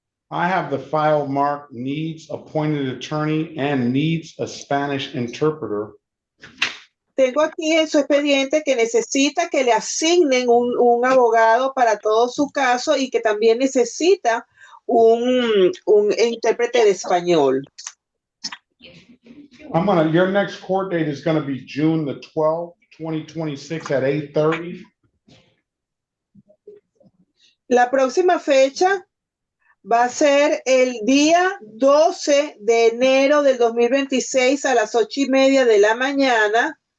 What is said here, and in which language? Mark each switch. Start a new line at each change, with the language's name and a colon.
English: I have the file marked needs appointed attorney and needs a Spanish interpreter.
Spanish: Tengo aquí en su expediente que necesita que le asignen un abogado para todo su caso y que también necesita un intérprete de español.
English: Your next court date is gonna be June the 12th, 2026 at 8:30.
Spanish: La próxima fecha va a ser el día 12 de enero del 2026 a las 8:30 de la mañana.